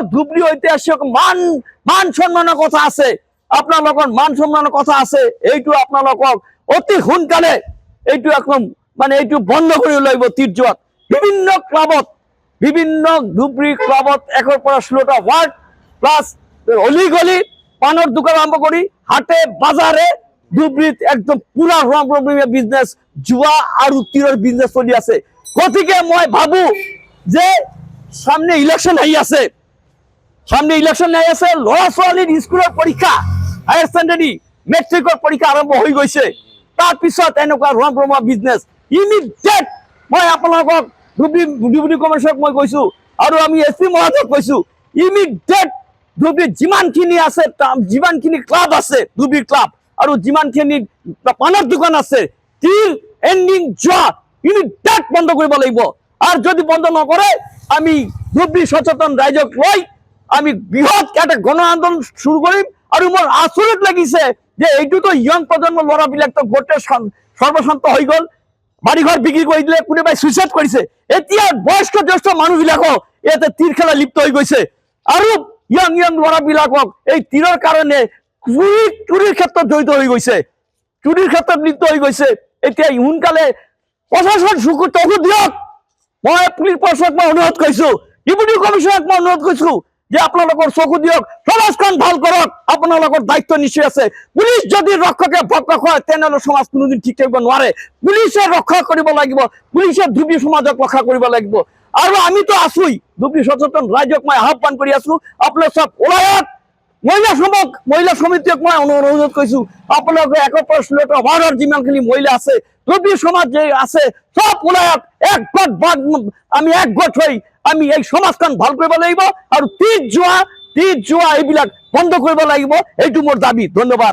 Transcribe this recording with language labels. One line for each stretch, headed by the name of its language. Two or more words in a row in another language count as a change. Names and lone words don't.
Assamese: ধুবুৰী ঐতিহাসিক মান সম্মানৰ কথা আছে আপোনালোকৰ মান সম্মানৰ কথা আছে এইটো আপোনালোকক অতি সোনকালে এইটো একদম মানে এইটো বন্ধ কৰি লাগিব তীৰ জুৱাত বিভিন্ন ধুবুৰী ক্লাবত 1ৰ পৰা 16টা ৱাৰ্ড প্লাস অলি গলি পানৰ দোকান আৰম্ভ কৰি হাটে বাজারে ধুবুৰীত একদম পুরা রমরমিয়া বিজনেস জুয়া আর তীরের বিজনেস চলি আছে গতিকে মই ভাবো যে সামনে ইলেকশন আহি আছে ল'ৰা ছোৱালীৰ স্কুলৰ পৰীক্ষা
English: Higher Secondary
Assamese: মেট্ৰিকৰ পৰীক্ষা আৰম্ভ হৈ গৈছে তাৰ পিছত এনেকুৱা ৰমৰমা বিজনেস ইমিডিয়েট মই আপোনালোকক ডেপুটি কমিশনাৰক মই কৈছো আৰু আমি এসপি মহোদয়ক কৈছো ইমিডিয়েট ধুবুৰীত যিমানখিনি ক্লাব আছে ধুবুৰী ক্লাব আৰু যিমানখিনি পানৰ দোকান আছে তীৰ এন্ডিং জুৱা ইমিডিয়েট বন্ধ কৰিব লাগিব আৰু যদি বন্ধ নকৰে আমি ধুবুৰী সচেতন ৰাইজক লৈ আমি বৃহৎ একটা গণ আন্দোলন শুরু কৰিম আৰু মোৰ আচৰিত লাগিছে যে এইটোতো ইয়ং প্ৰজন্মৰ ল'ৰাবিলাক তো গোটেই সৰ্বশান্ত হৈ গ'ল বাড়িঘৰ বিক্ৰী কৰি দিলে কোনোবাই সুইচাইড কৰিছে এতিয়া বয়স্ক জ্যেষ্ঠ মানুহবিলাকক ইয়াতে তীৰ খেলা লিপ্ত হৈ গৈছে আৰু ইয়ং ল'ৰাবিলাকক এই তীৰৰ কাৰণে
Bangla: চুরির ক্ষেত্রে জড়িত হয়ে গেছে চুরির ক্ষেত্রে লিপ্ত হয়ে গেছে
Assamese: এতিয়া সোনকালে প্রশাসন চকু দিয়ক মই পুলিশ প্রশাসনক মই অনুরোধ কৰিছো ডিপুটি কমিশনারক মই অনুরোধ কৰিছো যে আপোনালোকৰ চকু দিয়ক সমাজখন ভাল কৰক আপোনালোকৰ দায়িত্ব নিশ্চয় আছে পুলিশ যদি ৰক্ষকে ভক্ষক হয় তেনেহলে সমাজ কোনোদিন ঠিক থাকিব নোৱাৰে পুলিশে ৰক্ষা কৰিব লাগিব পুলিশে ধুবুৰী সমাজক ৰক্ষা কৰিব লাগিব আৰু আমি তো আছোই ধুবুৰী সচেতন ৰাইজক মই আহ্বান কৰি আছো আপোনালোক সব ওলায়ক মহিলা সমিতিক মই অনুরোধ কৰিছো আপোনালোকে 1ৰ পৰা 16টা ৱাৰ্ডৰ যিমানখিনি মহিলা আছে ধুবুৰী সমাজ যে আছে সব ওলায়ক আমি একগোট হৈ আমি এই সমাজখন ভাল কৰিব লাগিব আৰু তীৰ জুৱা এইবিলাক বন্ধ কৰিব লাগিব এইটো মোৰ দাবী ধন্যবাদ